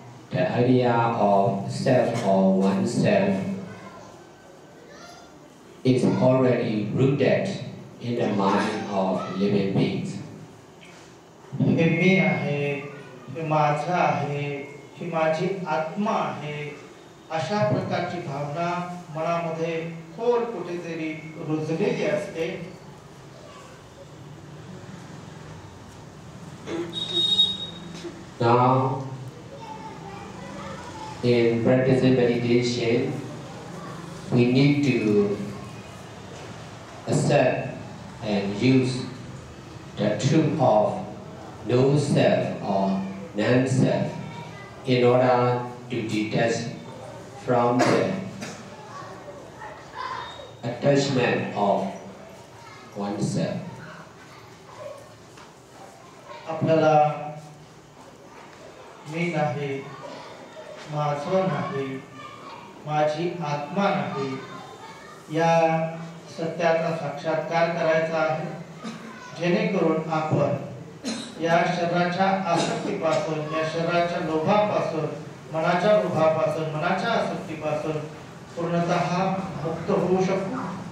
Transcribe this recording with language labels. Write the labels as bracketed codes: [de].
[en] The idea of self or oneself is already rooted in the mind of living beings. [mr] हे मी आहे, हे माझं आहे, ही माझी आत्मा आहे, अशा प्रकारची भावना मनामध्ये खोल कुठेतरी रुजलेली असते. [en] Now, in practicing meditation, we need to accept and use the truth of no self or non-self in order to detach from the attachment of oneself. [mr] आपल्याला मी नाही, माझं नाही, माझी आत्मा नाही या सत्याचा साक्षात्कार करायचा आहे, जेणेकरून आपण या शरीराच्या आसक्तीपासून, या शरीराच्या लोभापासून, मनाच्या लोभापासून, मनाच्या आसक्तीपासून पूर्णतः मुक्त होऊ शकतो.